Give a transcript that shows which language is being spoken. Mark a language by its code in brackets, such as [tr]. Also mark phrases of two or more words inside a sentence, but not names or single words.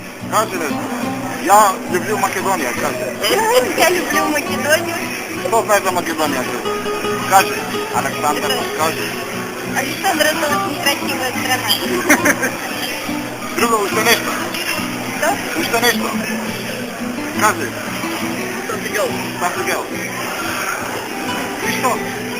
[bg] Кажи нещо. [ru] Я люблю Македония, кажи. Я люблю Македонию. Что знаешь за Македония? Скажи. Александр, скажи. Александр, это очень красивая страна. [bg] Друго, още нещо. [ru] Что? [bg] Още нещо. Кажи. [en] Something else. [bg] И що?